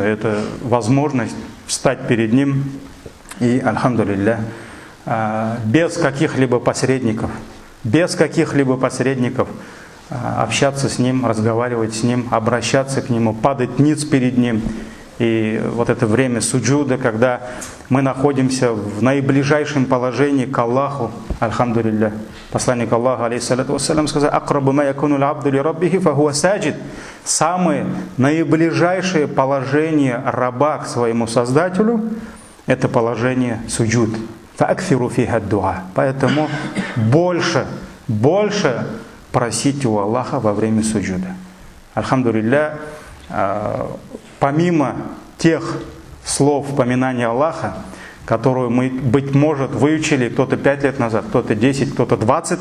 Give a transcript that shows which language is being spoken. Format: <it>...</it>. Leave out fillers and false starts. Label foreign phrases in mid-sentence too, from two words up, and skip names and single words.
<ru>Это возможность встать перед Ним и, альхамдулиллах, без каких-либо посредников, общаться с Ним, разговаривать с Ним, обращаться к Нему, падать ниц перед Ним. И вот это время суджуда, когда мы находимся в наиближайшем положении к Аллаху, альхамдулиллах. Посланник Аллаха,</ru> <ar>عليه الصلاة والسلام, сказал: «أقرب ما يكون العبد لربه وهو ساجد».</ar> <ru>Самое наиближайшее положение раба к своему Создателю — это положение суджуд.</ru> <ar>«فأكثروا فيها الدعاء».</ar> <ru>Поэтому больше просите у Аллаха во время суджуда. Альхамдулиллах, помимо тех слов поминания Аллаха, которую мы, быть может, выучили кто-то 5 лет назад, кто-то 10, кто-то 20</ru>